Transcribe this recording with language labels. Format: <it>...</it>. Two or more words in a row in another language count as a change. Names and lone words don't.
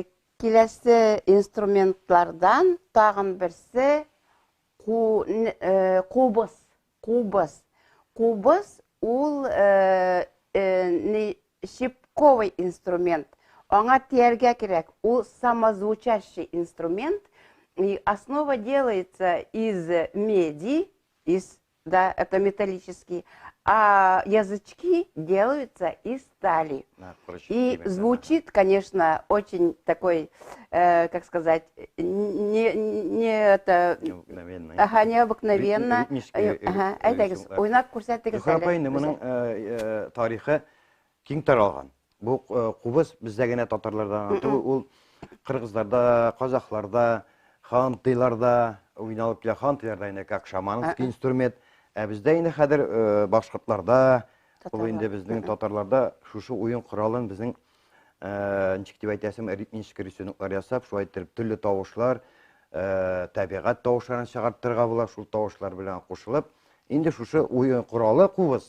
<tt>Киләсе инструментлардан тагын берсе кубыз. Кубыз ул</tt> <ru>щипковый инструмент.</ru> <tt>Аңа тияргә кирәк. Ул</tt> <ru>самозвучащий инструмент. И основа делается из меди, да, это металлический, а язычки делаются из стали. И звучит, конечно, очень такой, как сказать, необыкновенно.</ru> <tt>Әйдәгез, уйнап күрсәтегез әле. Зөһрәпәйне моның тарихы киң таралган. Бу кубыз бездә генә татарлардан, ул кыргызларда, казакларда, хантыйларда уйналып килә. Хантыйларда инде</tt> <ru>как шаманский инструмент,</ru> <tt>ә бездә инде хәзер башкортларда, ул инде безнең татарларда шушы уен коралын безнең ничек дип әйтәсем, ритмик рисуноклар ясап, шулай итеп төрле тавышлар, табигать тавышларын чыгартырга була, шул тавышлар белән кушылып, инде шушы уен коралы кубыз.</tt>